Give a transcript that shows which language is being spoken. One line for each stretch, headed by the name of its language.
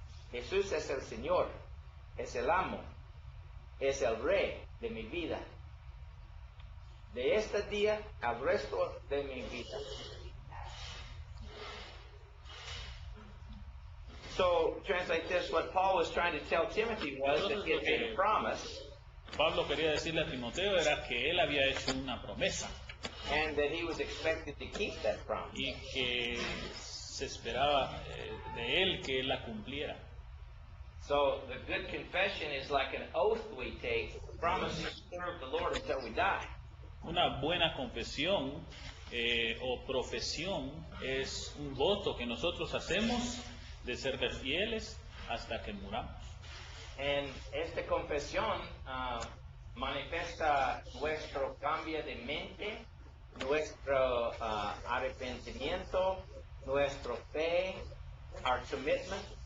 Spanish: Jesús es el Señor, es el amo, es el rey de mi vida. De este día al resto de mi vida.
English: So, translate this, what Paul was trying to tell Timothy was that he had made a promise,
Spanish: Pablo quería decirle a Timoteo era que él había hecho una promesa
English: and that he was expected to keep that promise.
Spanish: y que se esperaba de él que él la cumpliera.
English: So, the good confession is like an oath we take, promising to serve the Lord until we die.
Spanish: Una buena confesión o profesión es un voto que nosotros hacemos de serle fieles hasta que muramos. And esta confesión manifiesta nuestro cambio de mente, nuestro arrepentimiento, nuestra fe,
English: our commitment,